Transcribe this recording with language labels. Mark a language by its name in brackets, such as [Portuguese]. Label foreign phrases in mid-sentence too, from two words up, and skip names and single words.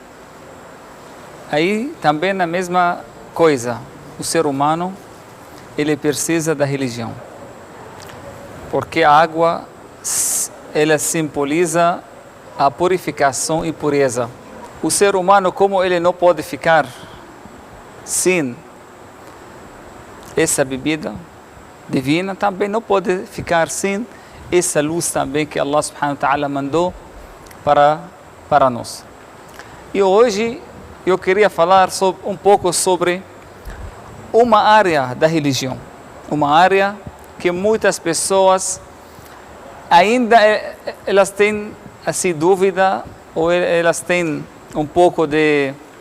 [Portuguese] Aí também a mesma coisa, o ser humano ele precisa da religião, porque a água ela simboliza a purificação e pureza. O ser humano, como ele não pode ficar sem essa bebida divina, também não pode ficar sem essa luz também que [Arabic] الله سبحانه وتعالى [Portuguese] mandou para nós. E hoje eu queria falar um pouco sobre uma área da religião, uma área que muitas pessoas ainda elas têm assim dúvida, ou elas têm um pouco de